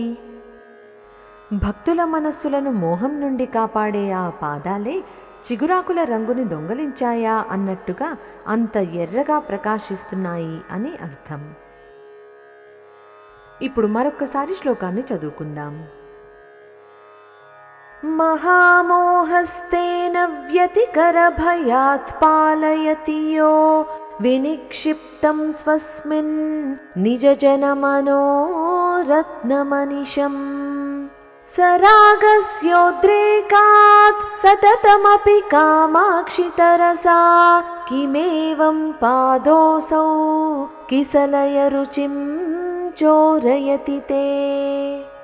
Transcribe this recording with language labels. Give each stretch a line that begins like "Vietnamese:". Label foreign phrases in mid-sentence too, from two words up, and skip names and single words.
Telugu: భక్తుల మనస్సులను మోహం నుండి కాపాడే ఆ పాదాలే చిగురాకుల రంగుని దొంగలించాయా అన్నట్టుగా అంత ఎర్రగా ప్రకాశిస్తున్నాయి అని అర్థం. ఇప్పుడు మరొక్కసారి శ్లోకాన్ని చదువుకుందాం.
Sanskrit: महामोहस्तेन व्यतिकरभयात् पालयति यो विनिक्षिप्तं स्वस्मिन् निजजनमनोरत्नमनिशम् स रागस्योद्रेकात् सततमपि कामाक्षि तरसा किमेवं पादोऽसौ किसलयरुचिं चोरयति ते.